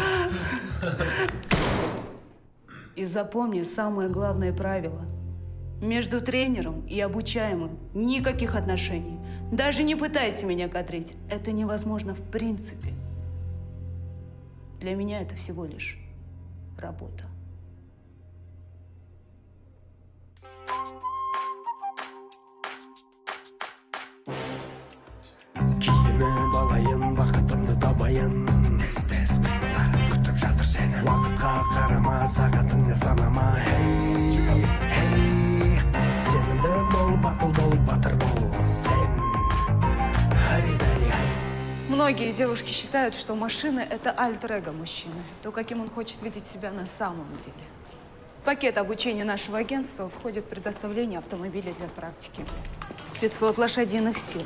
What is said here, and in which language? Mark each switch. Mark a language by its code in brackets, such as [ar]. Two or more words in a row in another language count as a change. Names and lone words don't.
[ru] И запомни самое главное правило. Между тренером и обучаемым никаких отношений. Даже не пытайся меня кадрить. Это невозможно в принципе. Для меня это всего лишь работа. [kk] Киініп алайын, бақытымды табайын. Тез күтіп жатыр сені. Уақытқа қарама, сағатыңа санама. Хей, сенімді бол, батыл бол, батыр бол. Сен, [ru] Многие девушки считают, что машина – это альтер-эго мужчины. То, каким он хочет видеть себя на самом деле. В пакет обучения нашего агентства входит предоставление автомобиля для практики. 500 лошадиных сил.